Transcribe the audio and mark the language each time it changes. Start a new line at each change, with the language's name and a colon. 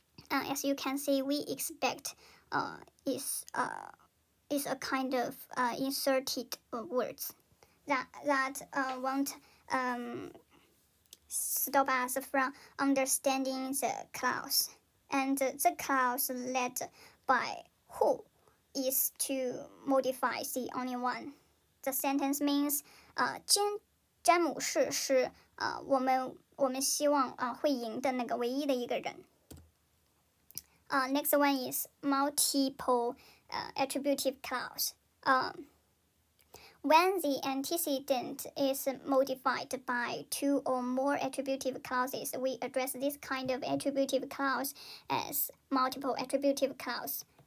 English: as you can see, we expect is a kind of inserted words that won't stop us from understanding the clause. And the clause led by who is to modify the only one. The sentence means
Chinese: 詹姆士是我们希望会赢的那个唯一的一个人。
English: Next one is multiple attributive clause. When the antecedent is modified by two or more attributive clauses, we address this kind of attributive clause as multiple attributive clause.